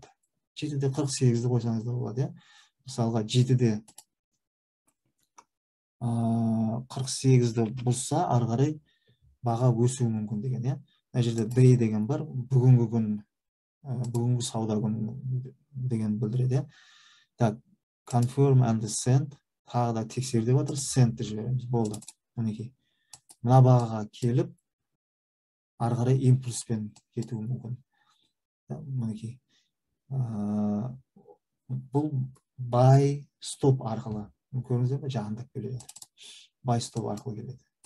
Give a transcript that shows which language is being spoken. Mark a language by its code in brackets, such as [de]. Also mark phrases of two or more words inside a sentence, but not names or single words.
[kk] 7-де 48-ді қойсаңыз да болады. Мысалға 7-де 48-ді бұзса, ары қарай баға өсуі мүмкін деген. Мына жерде day деген бар, бүгінгі сауда күні деген білдіреді. [en] Confirm and send, [kk] тағы да тексер деп жатыр, sendті жібереміз. Болды. Мінекей. Мына бағаға келіп, ары қарай импульспен кетуі мүмкін. Мінекей. Бұл [en] buy stop [kk] арқылы. Көріңіздер ме? Жағындап келеді. [en] Buy stop [kk] арқылы келеді.